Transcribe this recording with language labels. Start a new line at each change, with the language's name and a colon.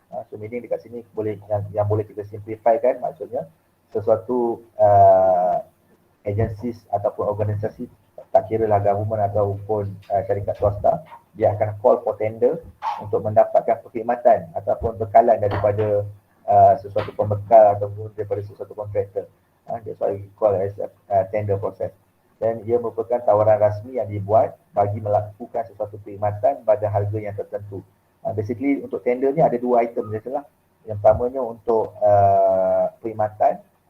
Malay: So meaning dekat sini boleh yang boleh kita simplify kan, maksudnya sesuatu agencies ataupun organisasi, tak kira lah government ataupun syarikat swasta, dia akan call for tender untuk mendapatkan perkhidmatan ataupun bekalan daripada sesuatu pembekal ataupun daripada sesuatu kontraktor.
English: That's why we call as a tender process.
Malay: Dan ia merupakan tawaran rasmi yang dibuat bagi melakukan sesuatu perkhidmatan pada harga yang tertentu. Basically untuk tender ni ada dua item sajalah. Yang pertamanya untuk perkhidmatan.